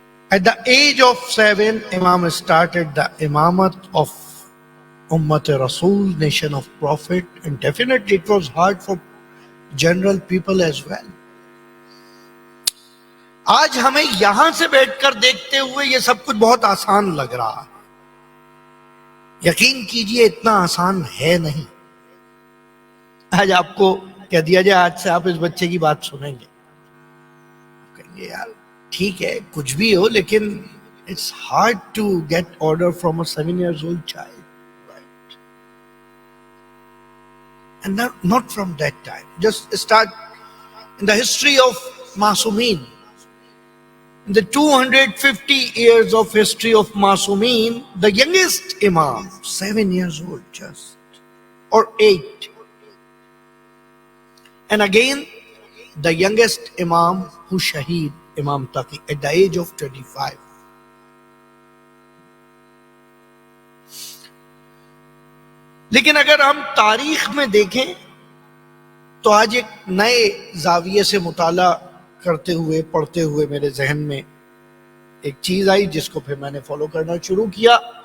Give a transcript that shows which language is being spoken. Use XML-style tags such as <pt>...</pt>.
<en>At the age of 7, Imam started the Imamat of Ummat Rasul, nation of Prophet, and definitely it was hard for general people as well.</en> <ur>آج ہمیں یہاں سے بیٹھ کر دیکھتے ہوئے یہ سب کچھ بہت آسان لگ رہا ہے. یقین کیجئے اتنا آسان ہے نہیں. آج آپ کو کہہ دیا جائے آج سے آپ اس بچے کی بات سنیں گے, کہیں گے یار ٹھیک ہے کچھ بھی ہو, لیکن</ur> <en>it's hard to get order from a 7 years old child, right? And not from that time. Just start in the history of Masumeen. In the 250 years of history of Masumeen, the youngest Imam, 7 years old just, or 8. And again, the youngest Imam who Shaheed, Imam Taqi, at the age of 25.</en> <ur>لیکن اگر ہم تاریخ میں دیکھیں تو آج ایک نئے زاویے سے مطالعہ کرتے ہوئے پڑھتے ہوئے میرے ذہن میں ایک چیز آئی جس کو پھر میں نے فالو کرنا شروع کیا.</ur>